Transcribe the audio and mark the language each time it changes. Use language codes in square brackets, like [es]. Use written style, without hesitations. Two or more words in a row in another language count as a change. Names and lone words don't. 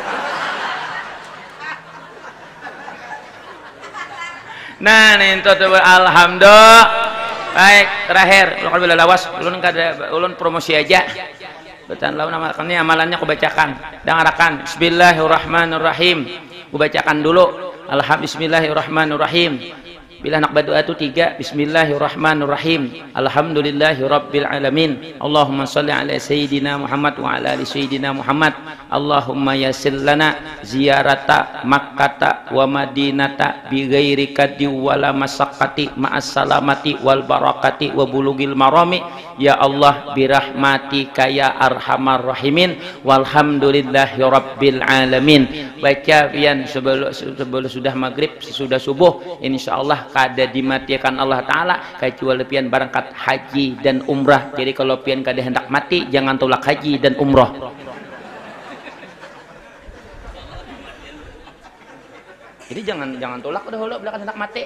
[bjn] Nah nih itu tuh alhamdulillah. Baik terakhir ulun bila lawas ulun promosi aja. Betul lawan amalannya amalannya aku bacakan dengarakan bismillahirrahmanirrahim aku bacakan dulu bismillahirrahmanirrahim bila nak berdoa itu [ar] 3 بسم الله الرحمن الرحيم الحمد لله رب العالمين اللهم صل على سيدنا محمد وعلى آل سيدنا محمد اللهم يسر لنا زيارة مكة والمدينة بغير كد ولا مشقة مع السلامة والبركة وبلوغ المرام يا الله برحمتك يا أرحم الراحمين والحمد لله رب العالمين. [bjn] Baca pian sebelum sudah maghrib sesudah subuh insyaallah kada dimatikan Allah taala kecuali pian berangkat haji dan umrah. Jadi kalau pian kada hendak mati jangan tolak haji dan umrah. Jadi jangan tolak dahulu belakang hendak mati.